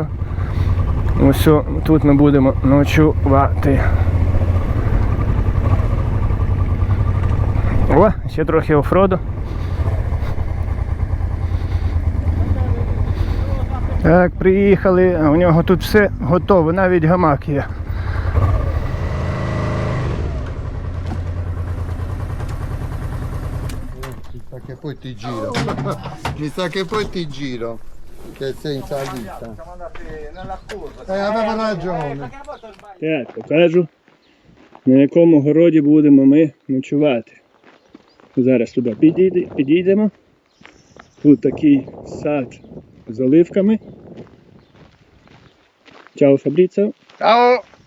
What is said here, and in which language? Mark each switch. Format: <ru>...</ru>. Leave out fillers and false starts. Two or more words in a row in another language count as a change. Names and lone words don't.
<uk>Ось тут ми будемо ночувати. О, ще трохи офроду. Так, приїхали, а у нього тут все готово, навіть гамак є.</uk> <it>Che poi ti giro. Mi sa che poi ti giro. Che sei in salita. Aveva ragione.</it> <uk>Так, покажу, на якому городі будемо ми ночувати. Зараз туди підійдемо. Тут такий сад з оливками. Чао, Фабріцо.</uk> <it>Ciao.</it>